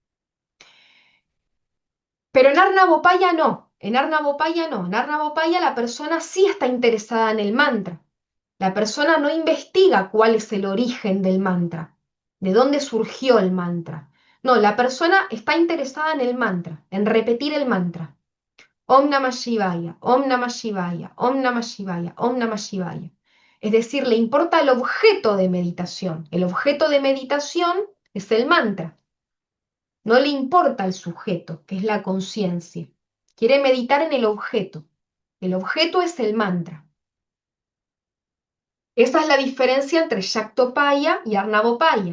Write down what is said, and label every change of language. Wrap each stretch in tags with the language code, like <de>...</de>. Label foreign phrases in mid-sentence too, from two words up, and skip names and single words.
<es>Pero en Arnavopaya no, en Arnavopaya no, en Arnavopaya la persona sí está interesada en el mantra. La persona no investiga cuál es el origen del mantra, de dónde surgió el mantra. No, la persona está interesada en el mantra, en repetir el mantra.</es> <sa>ओम् नमः शिवाय ओम् नमः शिवाय ओम् नमः शिवाय ओम् नमः शिवाय.</sa> <es>Es decir, le importa el objeto de meditación. El objeto de meditación es el mantra. No le importa el sujeto, que es la conciencia. Quiere meditar en el objeto. El objeto es el mantra. Esa es la diferencia entre Shaktopaya y Arnavopaya.</es>